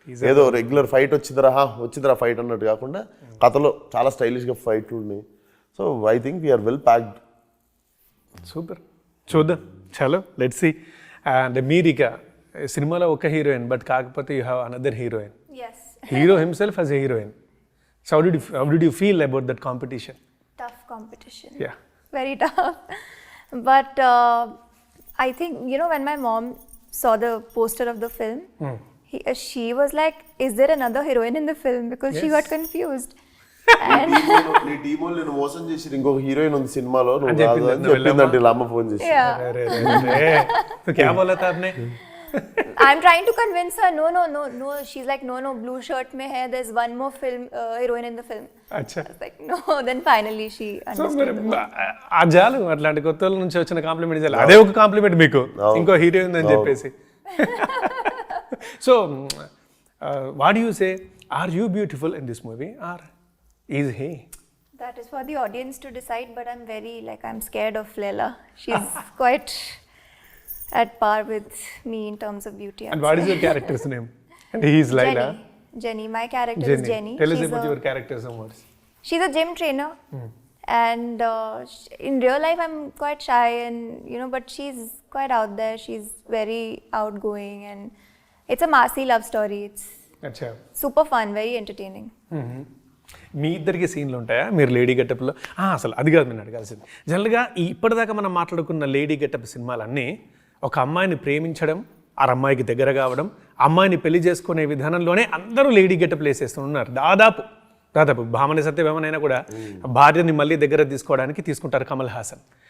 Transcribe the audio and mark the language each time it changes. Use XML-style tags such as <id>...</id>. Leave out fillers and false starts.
<te>ఏదో regular fight వచ్చిందిరా fight అన్నట్టు కాకుండా కథలో చాలా స్టైలిష్గా ఫైట్లు ఉన్నాయి.</te> <en>So I think we are well packed.</en> <te>Super, చూద్దాం, చలో</te> <en>Let's see.</en> <te>అండ్ మీరు ఇక సినిమాలో ఒక హీరోయిన్, బట్ కాకపోతే</te> <en>You have another heroine. Hero himself as a heroine. So how did you feel about that competition? Tough competition. Yeah. Very tough. But I think, when my mom saw the poster of the film, she was like, is there another heroine in the film? Because she got confused.</en> <te>నీ టీంలో నేను మోసం చేసి ఇంకొక heroine ఉంది సినిమాలో, నువ్వు కాదు అని చెప్పిందంటే అమ్మ ఫోన్ చేసి.</te> <en>I'm trying to convince her, no. She's like, no,</en> <hi>blue shirt mein hai,</hi> <en>there's one more film heroine in the film.</en> <hi>Acha.</hi> <en>I was like, no. Then finally she understood.</en> <te>జాలు అట్లాంటి కొత్త నుంచి వచ్చిన complement చాలు, అదే ఒక complement మీకు, ఇంకో హీరోయిన్ అని చెప్పేసి.</te> <en>So, what do you say? Are you beautiful in this movie, or is he? That is for the audience to decide. But I'm scared of Leila. She's quite at par with me in terms of beauty. And what is your character's name? And he is Leila. Jenny. My character is Jenny. Tell us about your character some words. She's a gym trainer. And in real life I'm quite shy, and but she's quite out there. She's very outgoing, and It's a massy love story. It's</en> <hi>అచ్చా.</hi> <en>super fun, very entertaining.</en> <te>మీ ఇద్దరికి సీన్లు ఉంటాయా మీరు lady గెటప్లో? అసలు అది కాదు నేను అడగాల్సింది. జనరల్గా ఇప్పటిదాకా మనం మాట్లాడుకున్న లేడీ గెటప్ సినిమాలన్నీ ఒక అమ్మాయిని ప్రేమించడం, ఆ అమ్మాయికి దగ్గర కావడం, అమ్మాయిని పెళ్లి చేసుకునే విధానంలోనే అందరూ లేడీ గెటప్లు వేసేస్తున్నారు. దాదాపు భామని సత్యభామనైనా కూడా భార్యని మళ్ళీ దగ్గర తీసుకోవడానికి తీసుకుంటారు కమల్ హాసన్.</te>